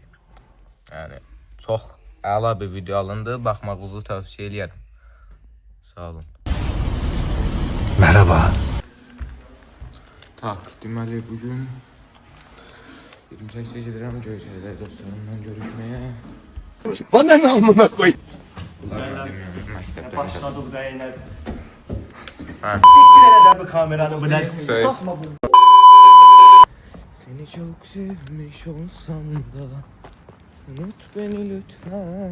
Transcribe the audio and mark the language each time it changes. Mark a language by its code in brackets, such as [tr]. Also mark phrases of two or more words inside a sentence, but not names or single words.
[az] Yəni çox əla bir video alındı. Baxmağınızı tövsiyə eləyərəm. Sağ olun. [tr] Merhaba. [az] Tak, deməli bugün 28 gedirəm Göyçədə dostlarımla görüşməyə. [tr] Bana ne amına koy? Başladı bu da yine. Ha. Siktir hele de bu kameranı bu da. Söyle. Sokma bunu. Seni çok sevmiş olsam da unut beni lütfen.